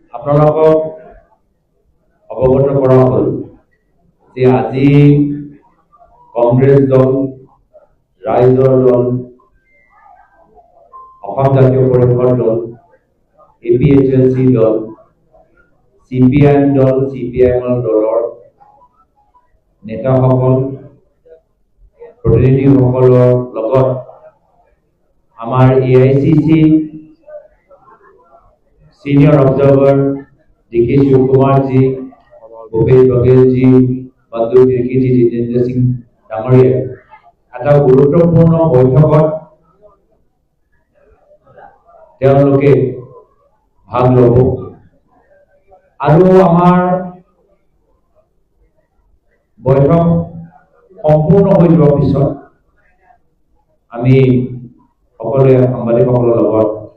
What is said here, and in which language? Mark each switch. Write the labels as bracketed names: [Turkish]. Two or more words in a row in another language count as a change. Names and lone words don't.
[Assamese] আপোনালোকক অৱগত কৰা হ'ল যে আজি কংগ্ৰেছ দল, ৰাইজৰ দল, অসম জাতীয় পৰিষদ দল, APHLC দল, CPIM দল, CPIM দলৰ নেতাসকল, প্ৰতিনিধিসকলৰ লগত আমাৰ AICC [English] Senior Observer [Assamese] DK Shivkumarji, Bhupesh Bagelji, Bandhu Tirkiji, Jitendra Singh Damaria এটা গুৰুত্বপূৰ্ণ বৈঠকত তেওঁলোকে ভাগ ল'ব আৰু আমাৰ বৈঠক সম্পূৰ্ণ হৈ যোৱাৰ পিছত আমি সকলোৱে সাংবাদিকসকলৰ লগত